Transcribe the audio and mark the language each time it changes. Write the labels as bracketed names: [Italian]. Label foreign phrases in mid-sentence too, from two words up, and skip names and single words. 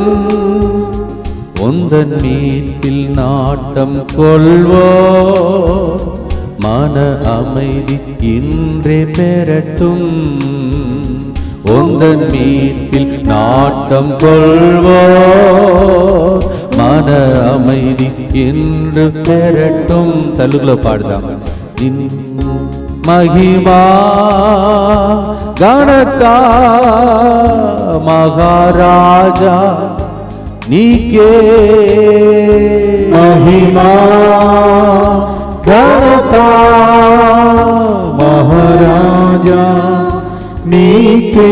[Tamil] உந்தன் மீட்பில் நாட்டம் கொள்வோ, மன அமைதி இன்றே பெறட்டும். உந்தன் மீட்பில் நாட்டம் கொள்வோ, மன அமைதி என்று பெறட்டும். [Telugu] తెలుగులో పాడదాం. మహిమా ఘనత మహారాజా నీకే. మహిమా ఘనత మహారాజా నీకే.